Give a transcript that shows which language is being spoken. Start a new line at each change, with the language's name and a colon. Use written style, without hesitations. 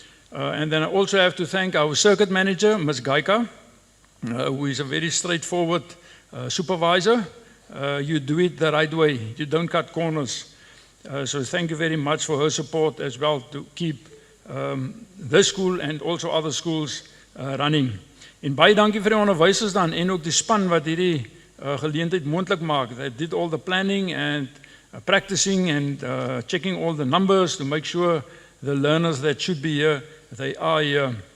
English: And then I also have to thank our circuit manager, Ms. Gaika, who is a very straightforward supervisor. You do it the right way. You don't cut corners. So thank you very much for her support as well to keep this school and also other schools running.
Afrikaans: En baie dankie vir die onderwysers dan en ook die span wat hierdie geleentheid moontlik maak.
English: They did all the planning and practicing and checking all the numbers to make sure the learners that should be here, they are here.